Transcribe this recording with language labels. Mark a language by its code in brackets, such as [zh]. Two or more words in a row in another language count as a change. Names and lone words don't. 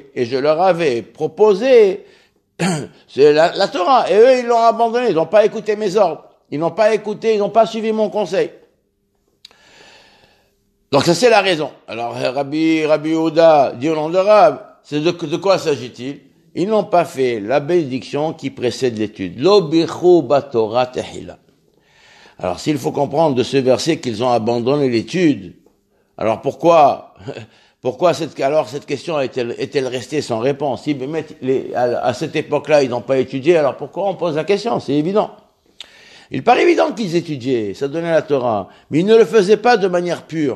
[fr] Et je leur avais proposé, c'est la Torah. Et eux, ils l'ont abandonné. Ils n'ont pas écouté mes ordres. Ils n'ont pas écouté, ils n'ont pas suivi mon conseil. Donc ça, c'est la raison. Alors Rabbi Yehuda dit au nom de Rav, c'est de quoi s'agit-il? Ils n'ont pas fait la bénédiction qui précède l'étude. [he] לא ברכו בתורה תחילה. [fr] Alors, s'il faut comprendre de ce verset qu'ils ont abandonné l'étude, alors pourquoi cette question est-elle restée sans réponse? Si à cette époque-là, ils n'ont pas étudié, alors pourquoi on pose la question? C'est évident. Il paraît évident qu'ils étudiaient, ça donnait la Torah, mais ils ne le faisaient pas de manière pure.